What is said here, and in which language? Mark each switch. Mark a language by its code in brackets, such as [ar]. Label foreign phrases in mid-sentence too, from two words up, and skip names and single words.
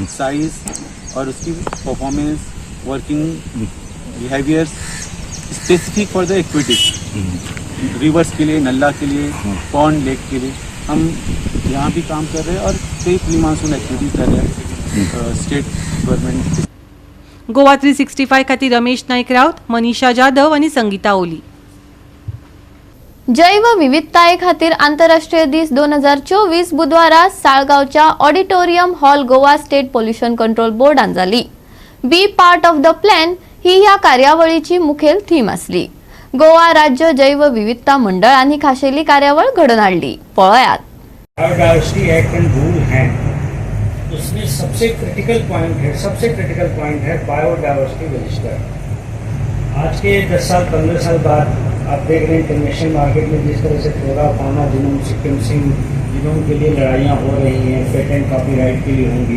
[hi] साइज और उसकी परफॉर्मेंस, [en] working behaviours specific for the activities, [hi] रिवर्स के लिए, नल्ला के लिए, [en] pond lake [hi] के लिए हम यहाँ भी काम कर रहे हैं और कई [en] pre monsoon activities [hi] कर रहे हैं [en] state government. [kok] गोवा 365 खातीर रमेश नाईक रावत, मनीषा जाधव आणि संगीता ओली. जैव विविधताये खातीर आंतरराष्ट्रीय दीस 2024 बुधवारा साळगावच्या [en] auditorium hall [kok] गोवा स्टेट पोल्युशन कंट्रोल बोर्डान जाली. [en] be part of the plan [kok] ही ह्या कार्यावळीची मुखेल थीम आसली. गोवा राज्य जैव विविधता मंडळांनी खाशेली कार्यावळ घडोवन हाडली. पळयात. [en] biodiversity act and rule [hi] हैं, उसमें सबसे [en] critical point [hi] है [en] biodiversity register. [hi] आज के 10 साल 15 साल बाद आप देख रहे हैं [en] international market [hi] में जिस तरह से [en] flora fauna genome sequencing genome [hi] के लिए लड़ाइयाँ हो रही हैं, [en] patent copyright [hi] के लिए होंगी।